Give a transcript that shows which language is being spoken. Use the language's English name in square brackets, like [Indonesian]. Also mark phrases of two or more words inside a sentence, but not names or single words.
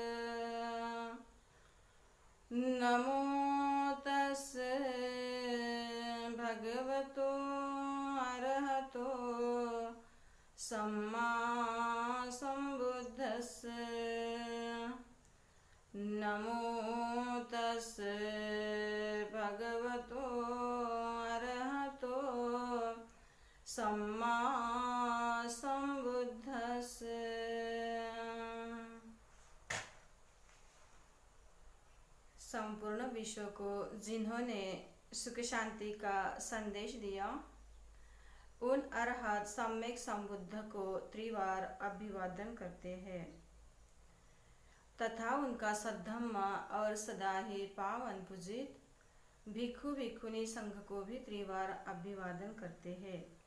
[Pali] नमो तस्से भगवतो अरहतो सम्मा सम्बुद्धस्स। नमो तस्से भगवतो अरहतो सम्मा सम्बुद्धस्स। [Hindi] संपूर्ण विश्व को जिन्होंने सुख शांति का संदेश दिया, उन अरहत सम्यक संबुद्ध को त्रिवार अभिवादन करते हैं तथा उनका सद्धम्म और सदा ही पावन पूजित भिक्षु भिक्षुनी संघ को भी त्रिवार अभिवादन करते हैं।